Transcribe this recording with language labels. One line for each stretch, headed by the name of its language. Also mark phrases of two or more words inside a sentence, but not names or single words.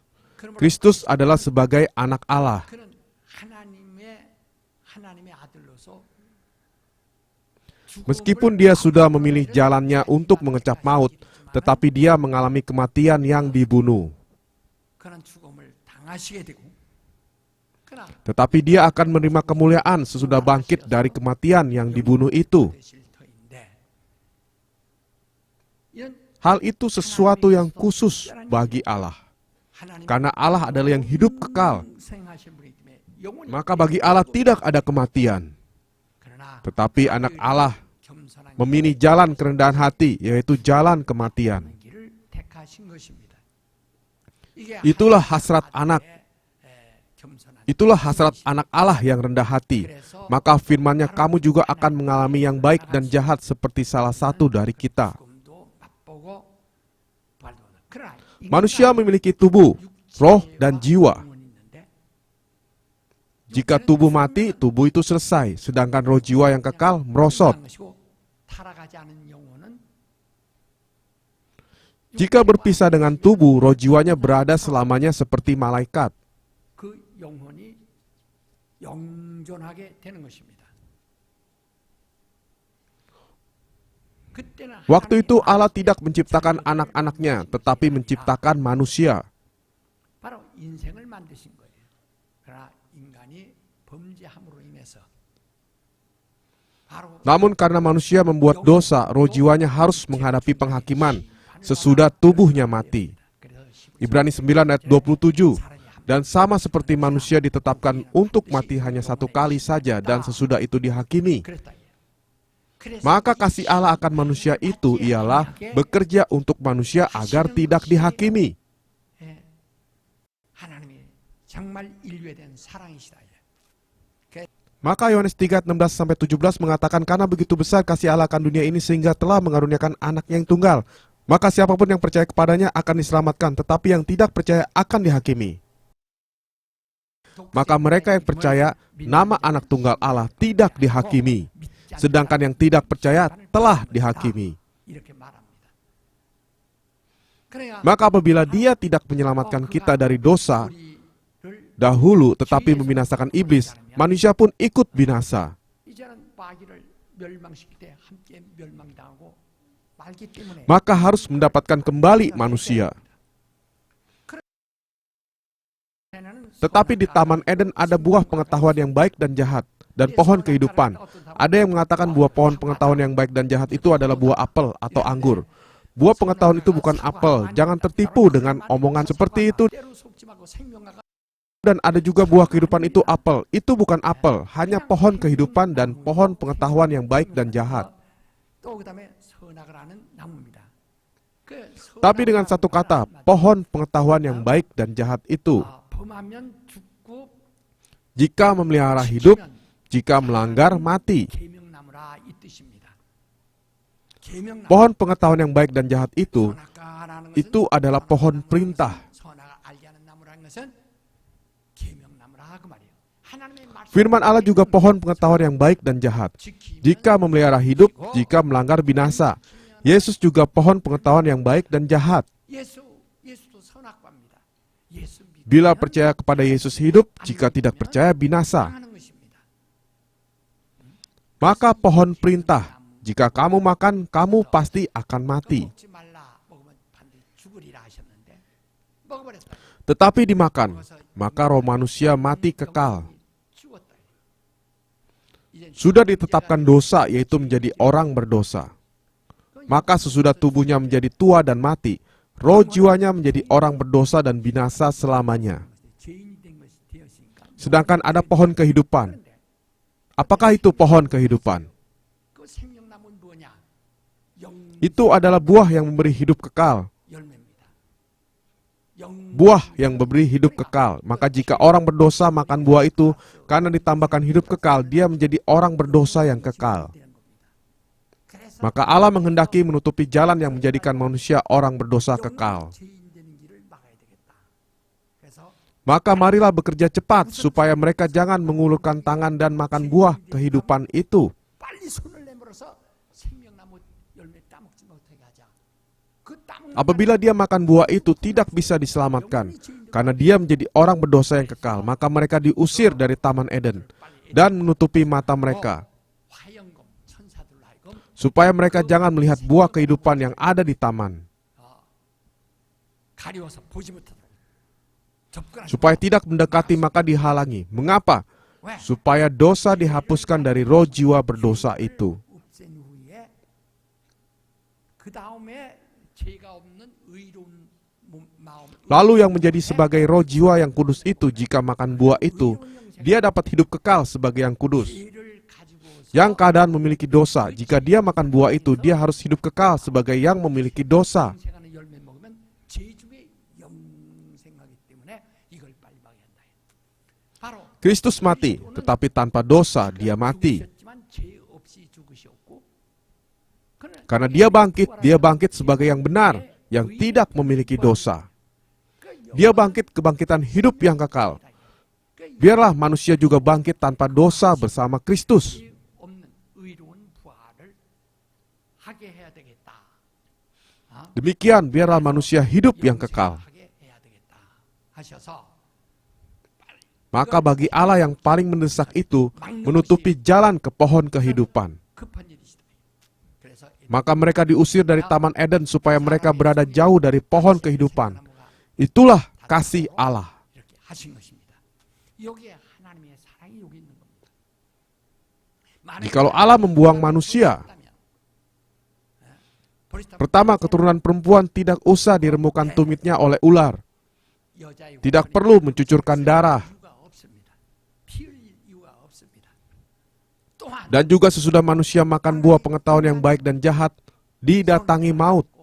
Indonesian: Kristus adalah sebagai anak Allah. Meskipun dia sudah memilih jalannya untuk mengecap maut, tetapi dia mengalami kematian yang dibunuh.
Korean: 그러나
Indonesian: Tetapi dia akan menerima kemuliaan sesudah bangkit dari kematian yang dibunuh itu.
Korean: 되실 터인데 이런
Indonesian: Hal itu sesuatu yang khusus bagi Allah. 하나님 Karena Allah adalah yang hidup kekal,
Korean: 생하신 분이기 때문에 영원히
Indonesian: maka bagi Allah tidak ada kematian.
Korean: 그러나
Indonesian: Tetapi anak Allah
Korean: 겸손한
Indonesian: memilih jalan kerendahan hati, yaitu jalan kematian.
Korean: 길을 택하신 것입니다. 이게
Indonesian: Itulah hasrat anak.
Korean: 겸손한
Indonesian: Itulah hasrat anak Allah yang rendah hati. Maka firman-Nya, kamu juga akan mengalami yang baik dan jahat seperti salah satu dari kita.
Korean: 죽음도 맛보고 발도하는. 그러나
Indonesian: Manusia memiliki tubuh, roh, dan jiwa.
Korean: 영혼이 있는데
Indonesian: Jika tubuh mati, tubuh itu selesai. Sedangkan roh jiwa yang kekal merosot.
Korean: 것이고 타락하지 않은 영혼은
Indonesian: Jika berpisah dengan tubuh, roh jiwanya berada selamanya seperti malaikat.
Korean: 그 영혼이 영존하게 되는 것입니다. 그때는
Indonesian: Waktu itu
Korean: 하나님의
Indonesian: Allah tidak menciptakan anak-anaknya, tetapi menciptakan manusia.
Korean: 바로 인생을 만드신 거예요. 그러나 인간이 범죄함으로 인해서 바로
Indonesian: Namun karena manusia membuat dosa, roh jiwanya harus menghadapi penghakiman sesudah tubuhnya mati. Ibrani 9 ayat 27. Dan sama seperti manusia ditetapkan untuk mati hanya satu kali saja dan sesudah itu dihakimi. Maka kasih Allah akan manusia itu ialah bekerja untuk manusia agar tidak dihakimi.
Korean: 하나님이 정말 인류에 대한 사랑이시다.
Indonesian: Maka Yohanes 3:16-17 mengatakan, karena begitu besar kasih Allah akan dunia ini sehingga telah mengaruniakan anaknya yang tunggal. Maka siapapun yang percaya kepadanya akan diselamatkan, tetapi yang tidak percaya akan dihakimi. Maka mereka yang percaya nama anak tunggal Allah tidak dihakimi, sedangkan yang tidak percaya telah dihakimi.
Korean: 이렇게 말합니다.
Indonesian: Maka apabila Dia tidak menyelamatkan kita dari dosa dahulu, tetapi membinasakan iblis, manusia pun ikut binasa.
Korean: 이제는 마귀를 멸망시킬 때 함께 멸망당하고 말기 때문에
Indonesian: Maka harus mendapatkan kembali manusia. Tetapi di Taman Eden ada buah pengetahuan yang baik dan jahat, dan pohon kehidupan. Ada yang mengatakan buah pohon pengetahuan yang baik dan jahat itu adalah buah apel atau anggur. Buah pengetahuan itu bukan apel, jangan tertipu dengan omongan seperti itu.
Korean: 때로 속지 말고 생명과
Indonesian: Dan ada juga buah kehidupan itu apel, itu bukan apel, hanya pohon kehidupan dan pohon pengetahuan yang baik dan jahat.
Korean: 또 그다음에 선악을 아는 나무입니다.
Indonesian: Tapi dengan satu kata, pohon pengetahuan yang baik dan jahat itu,
Korean: 범하면 죽고
Indonesian: jika memelihara hidup, jika melanggar mati.
Korean: 계명나무라 이 뜻입니다. 계명나무
Indonesian: Pohon pengetahuan yang baik dan jahat itu
Korean: 선악과라는 것은
Indonesian: itu adalah pohon perintah.
Korean: 선악을 알게 하는 나무라는 것은 계명나무라 그 말이에요. 하나님의 말씀
Indonesian: Firman Allah juga pohon pengetahuan yang baik dan jahat. Jika memelihara hidup, jika melanggar binasa. Yesus juga pohon pengetahuan yang baik dan jahat.
Korean: 예수도 선악과입니다. 예수
Indonesian: Bila percaya kepada Yesus hidup, jika tidak percaya binasa.
Korean: 하는 것입니다.
Indonesian: Maka pohon perintah, jika kamu makan, kamu pasti akan mati.
Korean: 먹지 말라 먹으면 반드시 죽으리라 하셨는데 먹어버렸다.
Indonesian: Tetapi dimakan, maka roh manusia mati kekal.
Korean: 죽었다. 이제
Indonesian: Sudah ditetapkan dosa, yaitu menjadi orang berdosa. Maka sesudah tubuhnya menjadi tua dan mati, roh jiwanya menjadi orang berdosa dan binasa selamanya.
Korean: 죄인이 된 것이 되었으니까
Indonesian: Sedangkan ada pohon kehidupan. Apakah itu pohon kehidupan?
Korean: 그 생명나무는 뭐냐? 영
Indonesian: Itu adalah buah yang memberi hidup kekal.
Korean: 열매입니다. 영
Indonesian: Buah yang memberi hidup kekal. Maka jika orang berdosa makan buah itu, karena ditambahkan hidup kekal, dia menjadi orang berdosa yang kekal.
Korean: 되는 겁니다. 그래서
Indonesian: Maka Allah menghendaki menutupi jalan yang menjadikan manusia orang berdosa kekal.
Korean: 죄인 되는 길을 막아야 되겠다. 그래서
Indonesian: Maka marilah bekerja cepat supaya mereka jangan mengulurkan tangan dan makan buah kehidupan itu.
Korean: 빨리 손을 내밀어서 생명나무 열매 따먹지 못하게 하자. 그 따먹는
Indonesian: Apabila dia makan buah itu tidak bisa diselamatkan, karena dia menjadi orang berdosa yang kekal, maka mereka diusir dari Taman Eden dan menutupi mata mereka,
Korean: 화영검 천사들로 하여금
Indonesian: supaya mereka jangan melihat buah kehidupan yang ada di taman.
Korean: 가리워서 보지 못하도록 접근하지
Indonesian: Supaya tidak mendekati maka dihalangi. Mengapa?
Korean: 왜?
Indonesian: Supaya dosa dihapuskan dari roh jiwa berdosa itu.
Korean: 없앤 후에 그 다음에 죄가 없는 의로운 마음.
Indonesian: Lalu yang menjadi sebagai roh jiwa yang kudus itu, jika makan buah itu, dia dapat hidup kekal sebagai yang kudus.
Korean: 죄를 가지고서
Indonesian: Yang keadaan memiliki dosa, jika dia makan buah itu, dia harus hidup kekal sebagai yang memiliki dosa.
Korean: 영생하는 열매 먹으면 죄 중에 영생하기 때문에 이걸 빨리 막아야 한다. 바로
Indonesian: Kristus mati, tetapi tanpa dosa dia mati.
Korean: 죽으셨지만 죄 없이 죽으셨고
Indonesian: Karena dia bangkit sebagai yang benar, yang tidak memiliki dosa. Dia bangkit kebangkitan hidup yang kekal. Biarlah manusia juga bangkit tanpa dosa bersama Kristus.
Korean: 죄 없는 의로운 부활을 하게 해야 되겠다.
Indonesian: Demikian biarlah manusia hidup yang kekal.
Korean: 하게 해야 되겠다. 하셔서
Indonesian: Maka bagi Allah yang paling mendesak itu menutupi jalan ke pohon kehidupan.
Korean: 급한 일이시다. 그래서
Indonesian: Maka mereka diusir dari Taman Eden supaya mereka berada jauh dari pohon kehidupan. Itulah kasih Allah.
Korean: 이렇게 하신 것입니다. 여기에 하나님의 사랑이 여기 있는 겁니다.
Indonesian: Jikalau Allah membuang manusia, pertama keturunan perempuan tidak usah diremukan tumitnya oleh ular. Tidak perlu mencucurkan darah. Dan juga sesudah manusia makan buah pengetahuan yang baik dan jahat, didatangi maut.